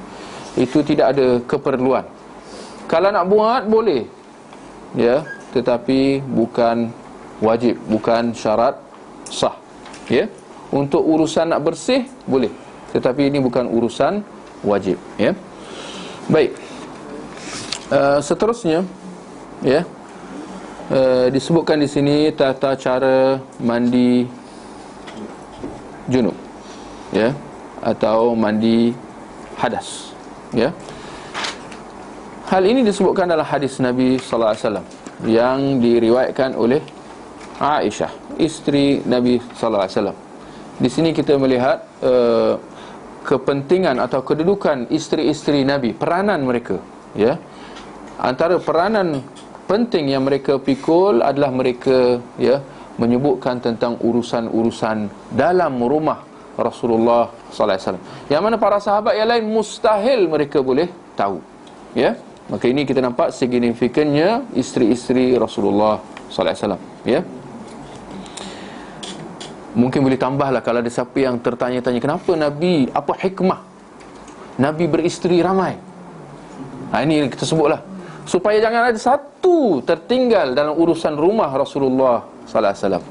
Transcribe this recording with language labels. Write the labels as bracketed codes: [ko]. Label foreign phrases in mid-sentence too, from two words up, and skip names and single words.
[ms] Itu tidak ada keperluan. Kalau nak buat boleh, ya, tetapi bukan wajib, bukan syarat sah. Ya, untuk urusan nak bersih boleh, tetapi ini bukan urusan wajib. Ya, baik, seterusnya, ya, disebutkan di sini tata cara mandi junub, ya, atau mandi hadas. Ya, hal ini disebutkan dalam hadis Nabi [ar] sallallahu alaihi wasallam [ms] yang diriwayatkan oleh Aisyah, isteri Nabi [ar] sallallahu alaihi wasallam. [ms] Di sini kita melihat kepentingan atau kedudukan isteri-isteri Nabi, peranan mereka. Ya, antara peranan penting yang mereka pikul adalah mereka, ya, menyebutkan tentang urusan-urusan dalam rumah Rasulullah [ar] sallallahu alaihi wasallam, [ms] yang mana para sahabat yang lain mustahil mereka boleh tahu. Ya, maka ini kita nampak signifikannya isteri-isteri Rasulullah [ar] sallallahu alaihi wasallam. [ms] Ya, mungkin boleh tambahlah kalau ada siapa yang tertanya-tanya kenapa Nabi, apa hikmah Nabi beristeri ramai. Ini kita sebutlah supaya jangan ada satu tertinggal dalam urusan rumah Rasulullah [ar] sallallahu alaihi wasallam.